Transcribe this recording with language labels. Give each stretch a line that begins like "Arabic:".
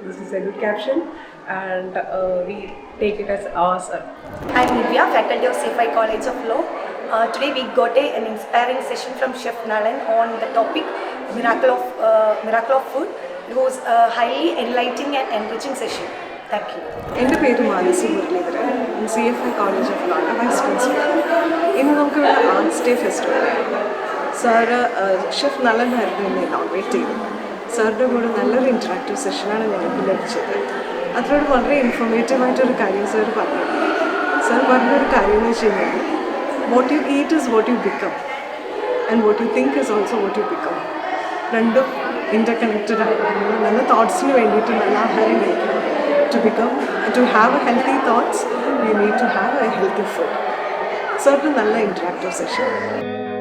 English: This is a good caption, and we take it as ours. I'm Nivya, faculty of CFI College of Law. Today we got an inspiring session from Chef Nalan on the topic Miracle of Food. It was a highly enlightening and enriching session. Thank you.
Malayalam: എൻ്റെ പേര് Manasi Muraleedharan, CFI college of ലോയുടെ vice principal. ഇന്ന് നമുക്കിവിടെ arts day festival ആയിരുന്നു. Sir chef നളനായിരുന്നു ഇന്ന് inaugurate ചെയ്തത്. സാറിൻ്റെ കൂടെ നല്ലൊരു ഇൻറ്ററാക്റ്റീവ് സെഷനാണ് ഞങ്ങൾക്ക് ലഭിച്ചത്. അതിലൂടെ വളരെ ഇൻഫോർമേറ്റീവായിട്ടൊരു കാര്യം സാർ പറഞ്ഞു. സാർ പറഞ്ഞൊരു കാര്യം എന്ന് വെച്ച് കഴിഞ്ഞാൽ
English: What you eat is what you become, and what you think is also what you become.
Malayalam: രണ്ടും ഇൻ്റർകണക്റ്റഡ് ആണ്. നല്ല തോട്ട്സിന് വേണ്ടിയിട്ട് നല്ല ആഹാരം കഴിക്കണം.
English: To have a healthy thoughts, you need to have a healthy food. So, it's a
Malayalam: നല്ല
English: interactive session.